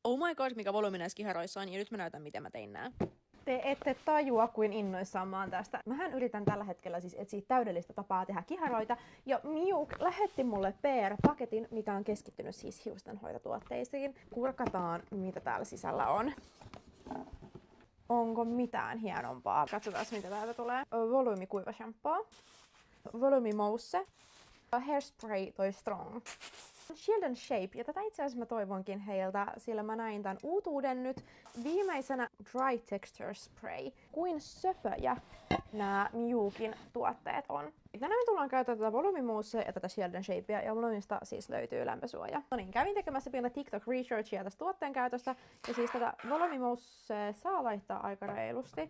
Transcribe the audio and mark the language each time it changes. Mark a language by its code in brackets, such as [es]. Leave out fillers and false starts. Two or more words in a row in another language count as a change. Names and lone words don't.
[en] Oh my god, [fi] mikä volyymi näissä kiharoissa on, ja nyt mä näytän, miten mä tein nää. Te ette tajua, kuin innoissaan mä oon tästä. Mähän yritän tällä hetkellä siis etsiä täydellistä tapaa tehdä kiharoita, ja Miuk lähetti mulle PR-paketin, mikä on keskittynyt siis hiustenhoitotuotteisiin. Kurkataan, mitä täällä sisällä on. Onko mitään hienompaa? Katsotaan, mitä täältä tulee. Volyymi kuiva shampoo. Volyymi mousse. Hairspray toi strong. Shield and Shape, ja tätä itse asiassa mä toivonkin heiltä, sillä mä näin tän uutuuden nyt. Viimeisenä Dry Texture Spray. Kuin söpöjä nämä Miukin tuotteet on. Tänään me tullaan käyttämään tätä volyymimoussea ja tätä Shield and Shapea, ja volyymista siis löytyy lämpösuoja. No niin, kävin tekemässä pientä TikTok researchia tästä tuotteen käytöstä, ja siis tätä volyymimoussea saa laittaa aika reilusti.